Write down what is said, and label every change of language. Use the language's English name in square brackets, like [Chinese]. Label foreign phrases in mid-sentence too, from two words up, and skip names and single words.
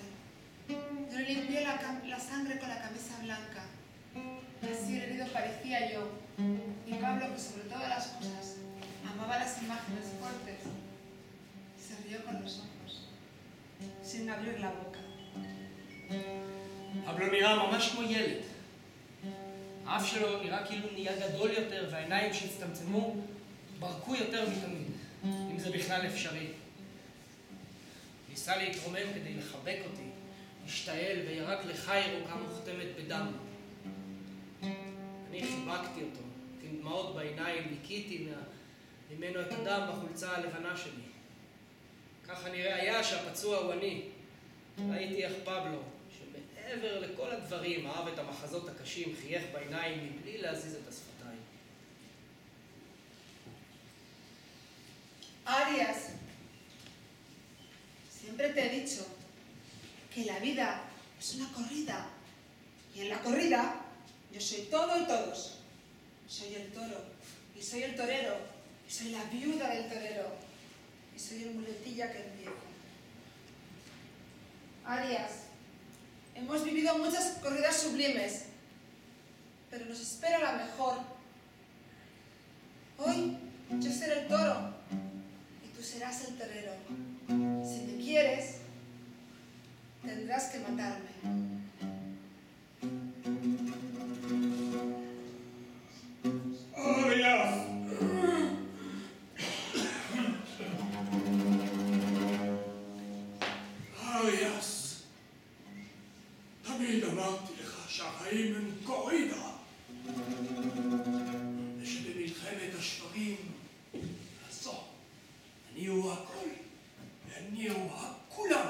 [Spanish] Yo le limpié la sangre con la camisa blanca. Así el herido parecía yo. Y Pablo, que sobre todas las cosas amaba las imágenes fuertes, se rió con los ojos, sin abrir la boca. [Hebrew] פבלו נראה ממש כמו ילד. האף שלו נראה כאילו נהיה גדול יותר, והעיניים שהצטמצמו ברקו יותר מתמיד, אם זה בכלל אפשרי. ניסה להתרומם כדי לחבק אותי, השתעל וירק לחי ירוקה מוכתמת בדם. אני חיבקתי אותו, עם דמעות בעיניים, ניקיתי ממנו את הדם בחולצה הלבנה שלי. ככה נראה היה שהפצוע הוא אני. ראיתי איך פבלו, שמעבר לכל הדברים, אהב את המחזות הקשים, חייך בעיניים מבלי להזיז את השפתיים. [Spanish] Arias, siempre te he dicho que la vida es una corrida. Y en la corrida yo soy todo y todos. Soy el toro, y soy el torero, y soy la viuda del torero, y soy el muletilla que empieza. Arias, hemos vivido muchas corridas sublimes, pero nos espera la mejor. Hoy yo seré el toro y tú serás el torero. Si me quieres, tendrás que matarme. [Hebrew] אריאס, תמיד אמרתי לך שהחיים הם קורידה, ושבמלחמת השברים הזו אני הוא הכל, ואני הוא הכולם.